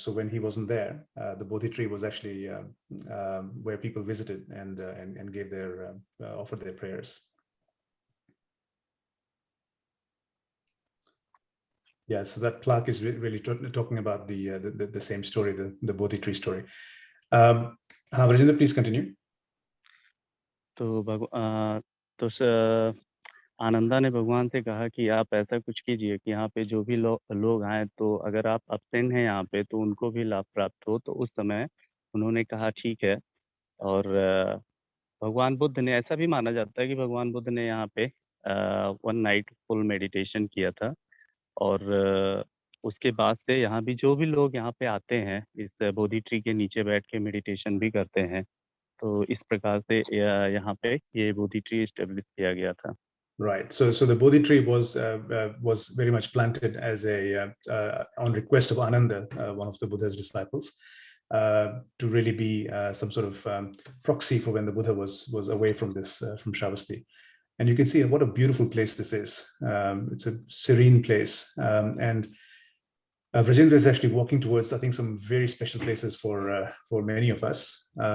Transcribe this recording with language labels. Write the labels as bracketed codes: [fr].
[en] So when he wasn't there, the Bodhi tree was actually where people visited and gave their offered their prayers. Yeah, so that plaque is really talking about the same story, the Bodhi tree story. Rajendra, please continue. [hi] तो आनंदा ने भगवान से कहा कि आप ऐसा कुछ कीजिए कि यहाँ पे जो भी लोग आए, तो अगर आप अब्सेंट हैं यहाँ पे तो उनको भी लाभ प्राप्त हो। तो उस समय उन्होंने कहा ठीक है। और भगवान बुद्ध ने, ऐसा भी माना जाता है कि भगवान बुद्ध ने यहाँ पे 1 नाइट फुल मेडिटेशन किया था। और उसके बाद से यहाँ भी जो भी लोग यहाँ पे आते हैं, इस बोधि ट्री के नीचे बैठ के मेडिटेशन भी करते हैं। तो इस प्रकार से यहाँ पे ये बोधि ट्री एस्टेब्लिश किया गया था। [en] Right. So the Bodhi tree was very much planted as on request of Ananda, one of the Buddha's disciples, to really be some sort of proxy for when the Buddha was away from from Shravasti. And you can see what a beautiful place this is. It's a serene place, and Rajendra is actually walking towards, I think, some very special places for many of us.